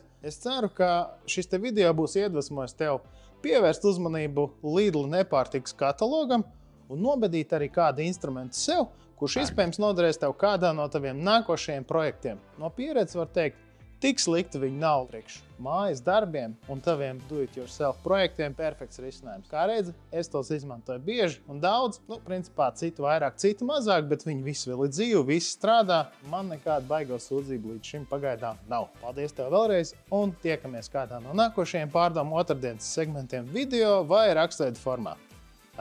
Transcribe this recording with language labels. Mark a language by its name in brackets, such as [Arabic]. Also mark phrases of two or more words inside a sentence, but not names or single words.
[Latvian] Es ceru, ka šis te video būs iedvesmojis tev pievērst uzmanību Lidl nepārtikas katalogam un nobedīt arī kādu instrumentu sev, kurš iespējams noderēs tev kādā no taviem nākošajiem projektiem. No pieredzes var teikt, tik slikti viņi nav priekš mājas darbiem un taviem [English] do-it-yourself [Latvian] projektiem perfekts risinājums. Kā redzi, es tos izmantoju bieži un daudz, principā citu vairāk, citu mazāk, bet viņi visi vēl ir dzīvi, visi strādā. Man nekāda baigo sūdzība līdz šim pagaidām nav. Paldies tev vēlreiz un tiekamies kādā no nākošajiem pārdomu otrdienas segmentiem video vai rakstveidu formā.